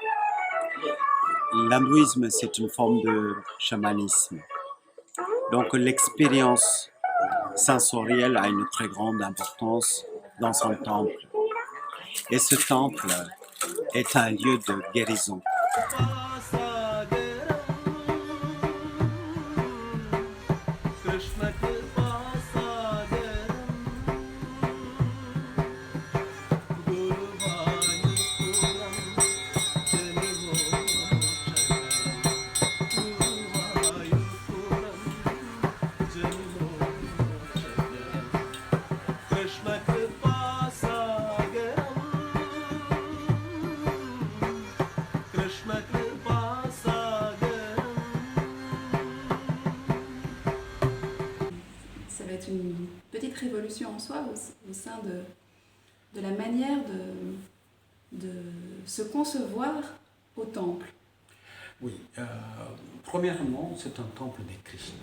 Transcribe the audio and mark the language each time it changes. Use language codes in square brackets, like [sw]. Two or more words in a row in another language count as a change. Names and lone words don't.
[fr] L'hindouisme, c'est une forme de chamanisme. Donc l'expérience sensorielle a une très grande importance dans son temple. Et ce temple est un lieu de guérison. [sa] कृष्ण कृपा सागरम्, गुरु वायुपुरम्, कृष्ण कृपा सागरम्, कृष्ण कृपा सागरम्. [fr] Ça va être une petite révolution en soi au sein de la manière de se concevoir au temple. Oui, premièrement, c'est un temple de Krishna.